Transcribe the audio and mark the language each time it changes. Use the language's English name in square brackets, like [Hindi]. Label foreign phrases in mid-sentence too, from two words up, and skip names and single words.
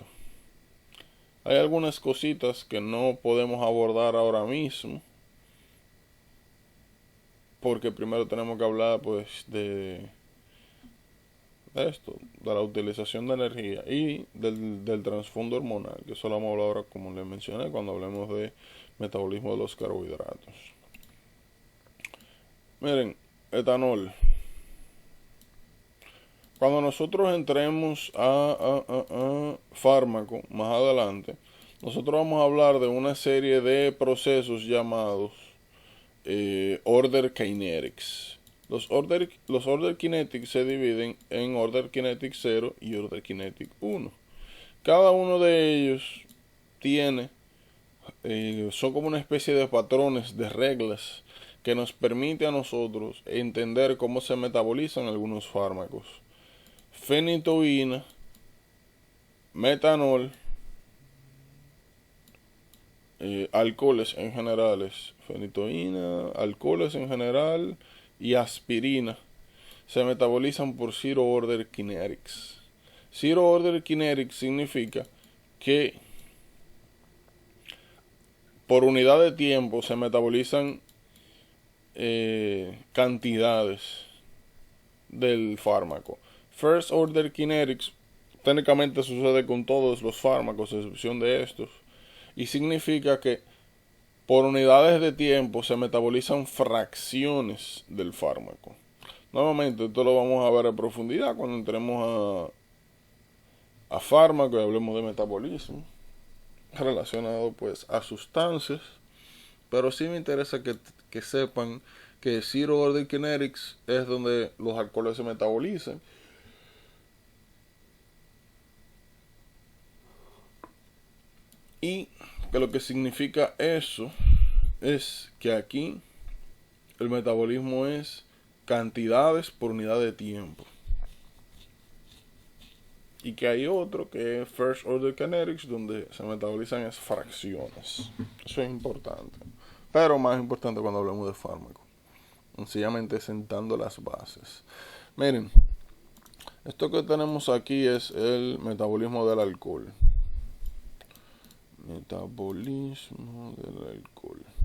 [Spanish] Hay algunas cositas que no podemos abordar ahora mismo, porque primero tenemos que hablar pues de esto, de la utilización de energía y del trasfondo hormonal, que eso lo vamos a hablar ahora, como les mencioné, cuando hablemos de metabolismo de los carbohidratos. Miren, etanol. Cuando nosotros entremos a fármaco más adelante, nosotros vamos a hablar de una serie de procesos llamados [English] order kinetics. [Spanish] Los [English] order kinetics [Spanish] se dividen en [English] order kinetic 0 [Spanish] y [English] order kinetic 1. [Spanish] Cada uno de ellos tiene, son como una especie de patrones, de reglas, que nos permite a nosotros entender cómo se metabolizan algunos fármacos. Fenitoína, metanol, alcoholes en generales, fenitoína, alcoholes en general y aspirina se metabolizan por [English] zero order kinetics. Zero order kinetics [Spanish] significa que por unidad de tiempo se metabolizan cantidades del fármaco. [English] First order kinetics [Spanish] técnicamente sucede con todos los fármacos, a excepción de estos, y significa que por unidades de tiempo se metabolizan fracciones del fármaco. Nuevamente, esto lo vamos a ver a profundidad cuando entremos a fármaco y hablemos de metabolismo relacionado pues a sustancias, pero sí me interesa que sepan que [English] zero order kinetics [Spanish] es donde los alcoholes se metabolizan. Y que lo que significa eso es que aquí el metabolismo es cantidades por unidad de tiempo. Y que hay otro que es [English] first order kinetics, [Spanish] donde se metabolizan es fracciones. Eso es importante. Pero más importante cuando hablamos de fármaco. Sencillamente sentando las bases. Miren, esto que tenemos aquí es el metabolismo del alcohol. Metabolismo del alcohol.